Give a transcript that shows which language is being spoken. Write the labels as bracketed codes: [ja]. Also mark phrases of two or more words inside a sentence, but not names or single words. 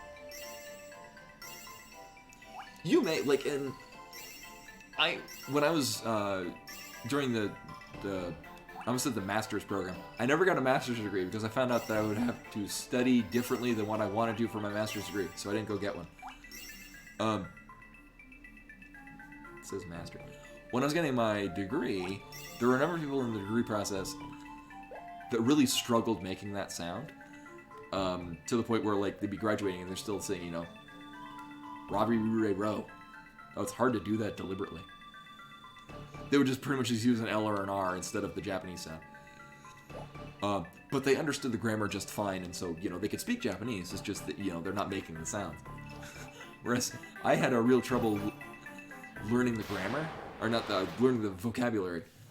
[en] You may, like, when I was, during the I almost said the master's program, I never got a master's degree because I found out that I would have to study differently than what I want to do for my master's degree, so I didn't go get one. It says master. When I was getting my degree, there were a number of people in the degree process that really struggled making that sound, to the point where, like, they'd be graduating and they're still saying, you know, ra-ru-ru-ru-ro. Oh, it's hard to do that deliberately. They would just pretty much just use an L or an R instead of the Japanese sound. But they understood the grammar just fine, and so, you know, they could speak Japanese, it's just that, you know, they're not making the sounds. Whereas I had a real trouble learning the grammar, or not learning the vocabulary.